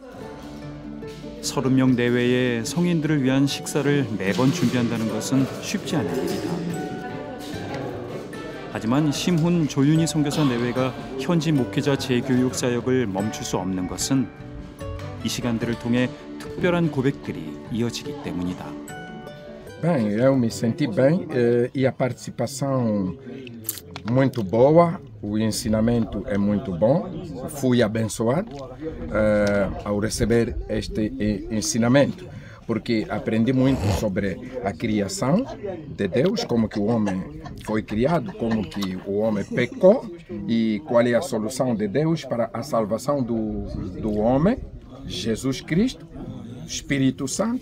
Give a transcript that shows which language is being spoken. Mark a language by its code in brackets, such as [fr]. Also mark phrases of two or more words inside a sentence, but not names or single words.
[ko] 30명 내외의 성인들을 위한 식사를 매번 준비한다는 것은 쉽지 않은 일이다. 하지만 심훈 조윤희 선교사 내외가 현지 목회자 재교육 사역을 멈출 수 없는 것은 이 시간들을 통해 특별한 고백들이 이어지기 때문이다. [pt] Bem, eu me senti bem e a participação muito boa, o ensinamento é muito bom, fui abençoado ao receber este ensinamento, porque aprendi muito sobre a criação de Deus, como que o homem foi criado, como que o homem pecou e qual é a solução de Deus para a salvação do homem, Jesus Cristo, Espírito Santo.